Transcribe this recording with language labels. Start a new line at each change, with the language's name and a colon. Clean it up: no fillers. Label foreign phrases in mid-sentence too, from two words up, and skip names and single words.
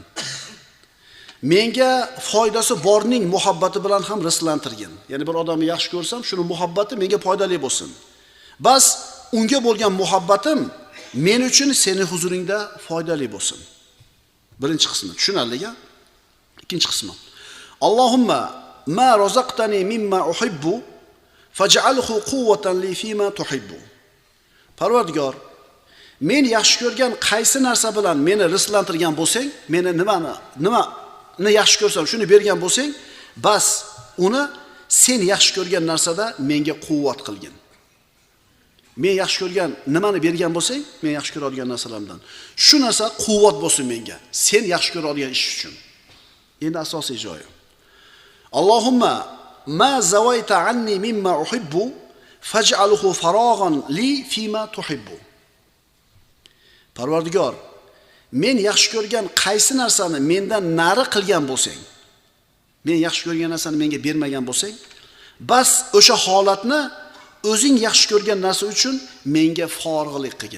Uzbek: Menga foydasi borning muhabbati bilan ham rizqlantirgin. Ya'ni bir odamni yaxshi ko'rsam, shuni muhabbati menga foydali bo'lsin. Bas unga bo'lgan muhabbatim men uchun seni huzuringda foydali bo'lsin. Birinchi qismi tushunarli-a? Ikkinchi qismi.
Arabic: اللهم ما رزقتني مما أحب فاجعله قوة لي فيما تحب.
Uzbek: Parvardigor, men yaxshi ko'rgan qaysi narsa bilan meni rizqlantirgan bo'lsang, meni nimani yaxshi ko'rsam, shuni bergan bo'lsang, bas uni sen yaxshi ko'rgan narsada menga quvvat qilgin. Men yaxshi ko'rgan nimani bergan bo'lsang, men yaxshi ko'radigan narsalardan. Shu narsa quvvat bo'lsin menga, sen yaxshi ko'radigan ish uchun. Endi asosiy joyi.
Arabic: اللهم ما زويت عني مما أحب فاجعله فراغا لي فيما تحب.
Uzbek: Parvardigor, men yaxshi ko'rgan qaysi narsani mendan nari qilgan bo'lsang, men yaxshi ko'rgan narsani menga bermagan bo'lsang, bas o'sha holatni o'zing yaxshi ko'rgan narsa uchun menga forg'ilik qilgin.